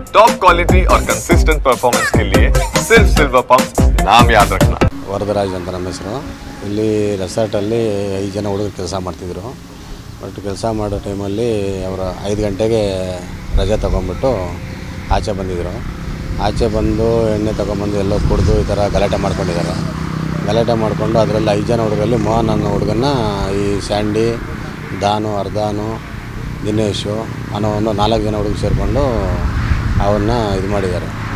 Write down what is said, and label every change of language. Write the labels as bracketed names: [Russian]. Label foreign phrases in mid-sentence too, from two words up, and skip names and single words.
[English] top quality [Hindi] और [English] consistent performance [Hindi] के लिए सिर्फ सिल्वर पंप नाम याद रखना। [Kannada] ವರದರಾಜ್ ಅಂತ ನಮ್ಮ ಹೆಸರು. ಇಲ್ಲಿ ರೆಸಾರ್ಟಲ್ಲಿ 5 ಜನ ಹುಡುಗರು ಕೆಲಸ ಮಾಡ್ತಿದ್ರು. ಬಟ್ ಕೆಲಸ ಮಾಡೋ ಟೈಮಲ್ಲಿ ಅವರು 5 ಗಂಟೆಗೆ ರಜೆ ತೊಗೊಂಡ್ಬಿಟ್ಟು ಆಚೆ ಬಂದಿದ್ದರು. ಆಚೆ ಬಂದು ಎಣ್ಣೆ ತೊಗೊಂಬಂದು ಎಲ್ಲೋ ಕುಡಿದು ಈ ಥರ ಗಲಾಟೆ ಮಾಡ್ಕೊಂಡಿದ್ದಾರೆ. ಗಲಾಟೆ ಮಾಡಿಕೊಂಡು ಅದರಲ್ಲಿ 5 ಜನ ಹುಡುಗರಲ್ಲಿ ಮೋಹನ್ ಅನ್ನೋ ಹುಡುಗನ್ನ ಈ ಸ್ಯಾಂಡಿ, ದಾನು, ಅರ್ಧಾನು, ದಿನೇಶು ಅನ್ನೋ ಒಂದು 4 ಜನ ಹುಡುಗರು ಸೇರಿಕೊಂಡು ಅವನ್ನ ಇದು ಮಾಡಿದ್ದಾರೆ.